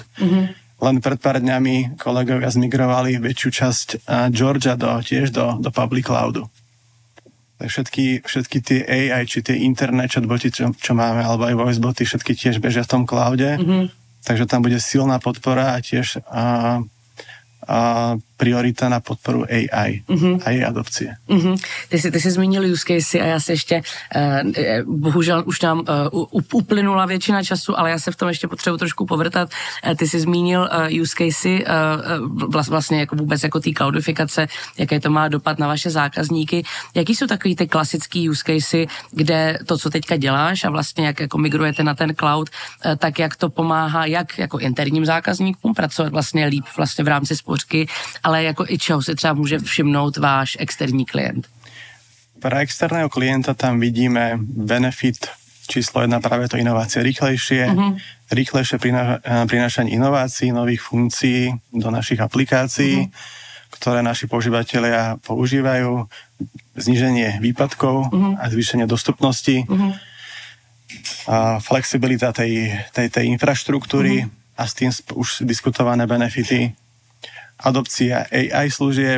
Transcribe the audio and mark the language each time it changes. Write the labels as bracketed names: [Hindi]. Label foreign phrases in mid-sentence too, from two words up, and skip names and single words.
[Slovak] Len pred pár dňami kolegovia zmigrovali väčšiu časť Georgia tiež do [English] public cloudu. [Slovak] Všetky tie AI, či tie internet chatboty, čo máme, alebo aj voiceboty, všetky tiež bežia v tom cloude. Takže tam bude silná podpora a tiež priorita na podporu AI a jej adopcie. [Czech] Ty jsi zmínil [English] use case [Czech] a já se ještě, bohužel už nám uplynula většina času, ale já se v tom ještě potřebuji trošku povrtat. Ty jsi zmínil [English] use case [Czech] vlastně jako vůbec jako té cloudifikace, jaké to má dopad na vaše zákazníky. Jaký jsou takový ty klasický [English] use case, [Czech] kde to, co teďka děláš a vlastně jak jako migrujete na ten cloud, tak jak to pomáhá jak jako interním zákazníkům pracovat vlastně líp vlastně v rámci spořky, ale jako i čeho si třeba může všimnout váš externí klient? [Slovak] Pre externého klienta tam vidíme benefit číslo 1 práve to inovácie. Rýchlejšie prinášanie inovácií, nových funkcií do našich aplikácií, ktoré naši používatelia používajú, zníženie výpadkov a zvýšenie dostupnosti, a flexibilita tej infraštruktúry a s tým už diskutované benefity, adopcia AI služieb.